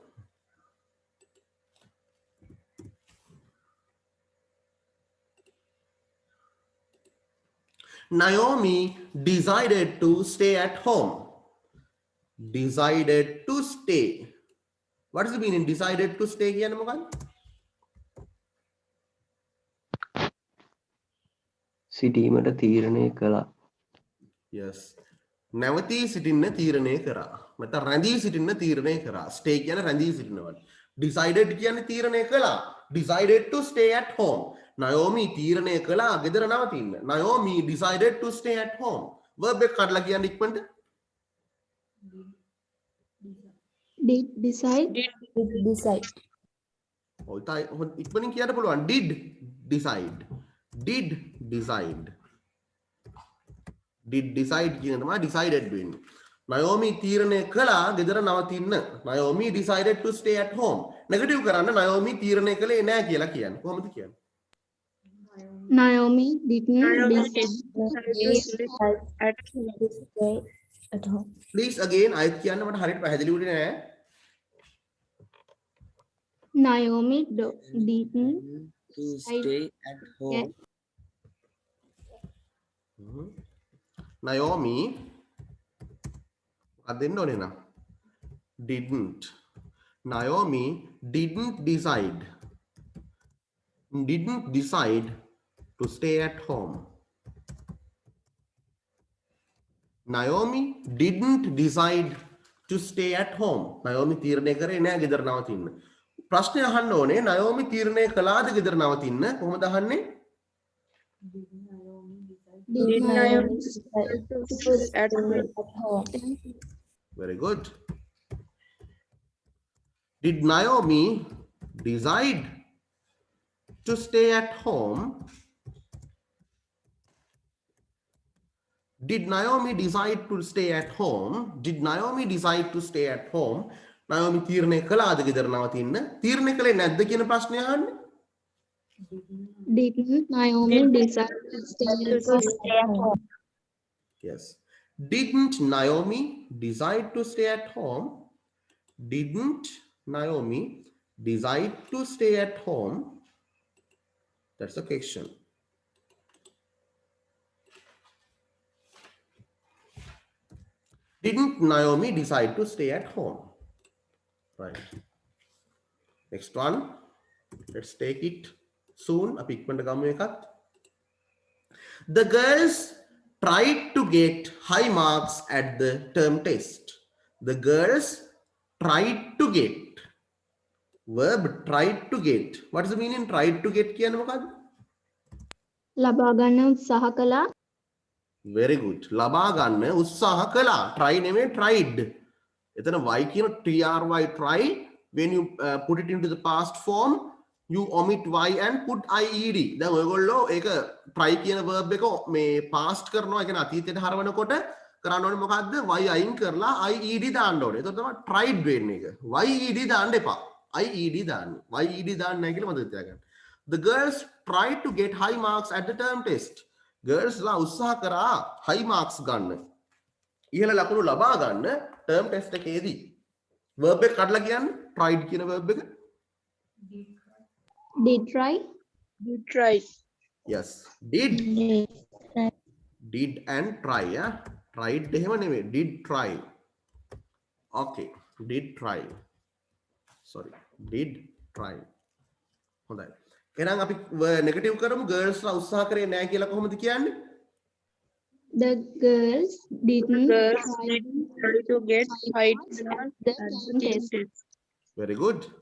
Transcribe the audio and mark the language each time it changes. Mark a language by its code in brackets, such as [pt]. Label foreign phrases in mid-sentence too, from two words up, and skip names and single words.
[en] Naomi decided to stay at home. Decided to stay. What does it mean in decided to stay [si] කියන්නේ මොකක්ද? සිටීමට තීරණය කළා. Yes. නැවතී සිටින්න තීරණය කරා. නැත්නම් රැඳී සිටින්න තීරණය කරා. Stay කියන්නේ රැඳී සිටිනවා. Decided කියන්නේ තීරණය කළා. [en] Decided to stay at home. [si] Naomi තීරණය කළා ගෙදර නවතින්න. [en] Naomi decided to stay at home. [si] Verb එක කඩලා කියන්න ඉක්මනට. [en] did decide. Did decide. [si] ඔය ඉක්මනින් කියන්න පුළුවන්. [en] Did decide. Did decide. Did decide [si] කියන තමයි [en] decided වෙන්නේ. [si] Naomi තීරණය කළා ගෙදර නවතින්න. [en] Naomi decided to stay at home. [si] නෙගටිව් කරන්න Naomi තීරණය කළේ නැහැ කියලා කියන්නේ. කොහොමද කියන්නේ? [en] Naomi didn't Naomi decide. at home. Stay at home. Please again [si] අයත් කියන්න මට හරියට පැහැදිලි වුණේ නැහැ. [en] Naomi didn't To stay at home. [si] Naomi අදින්න ඕනේ නා. [en] Didn't. Naomi didn't decide to stay at home. Naomi didn't decide to stay at home. [si] Naomi තීරණය කරේ නෑ ගෙදර නවතින්න. ප්‍රශ්නය අහන්න ඕනේ Naomi තීරණය කළාද ගෙදර නවතින්න? කොහොමද අහන්නේ? [en] Did Naomi Decide to to stay stay at home. at home. Very good. Did Naomi decide to stay at home? Did Naomi decide to stay at home? Did Naomi decide to stay at home? [si] Naomi තීරණය කළාද ගෙදර නවතින්න? තීරණය කළේ නැද්ද කියන ප්‍රශ්නය අහන්නේ. [en] Didn't Naomi decide to stay at home? Yes. Didn't Naomi decide to stay at home? Didn't Naomi decide to stay at home? That's the question. Didn't Naomi decide to stay at home? Right. Next one. Let's take it soon. [si] අපි ඉක්මනට ගමු එකත්. [en] The girls tried to get high marks at the term test. The girls tried to get. Verb tried to get. What is the meaning tried to get [si] කියන්නේ මොකද්ද? ලබා ගන්න උත්සාහ කළා. [en] Very good. [si] ලබා ගන්න උත්සාහ කළා. Try නෙමෙයි tried. එතන y කියන [en] try try. When you put it into the past form, you omit y and put ied. [si] දැන් ඔයගොල්ලෝ ඒක try කියන verb එක මේ past කරනවා. ඒ කියන්නේ අතීතයට හරවනකොට කරන්න ඕනේ මොකද්ද? y අයින් කරලා ied දාන්න ඕනේ. එතකොට තමයි tried වෙන්නේ එක. ied දාන්න එපා. ied දාන්න. ied දාන්න නැහැ කියලා මතක තියාගන්න. [en] The girls tried to get high marks at the term test. [si] Girls ලා උත්සාහ කරා [en] high marks [si] ගන්න. ඉහළ ලකුණු ලබා ගන්න [en] term test [si] එකේදී. verb එක කඩලා කියන්න tried කියන verb එක. [en] Did try. Did try. Yes. Did and try. Yeah. Tried එහෙම නෙමෙයි. Did try. Okay. Did try. Sorry. Did try. [si] හොඳයි. එහෙනම් අපි නෙගටිව් කරමු. girls ලා උත්සාහ කරේ නැහැ කියලා කොහොමද කියන්නේ? [en] The girls didn't Girls try try to get high the term test. Very good.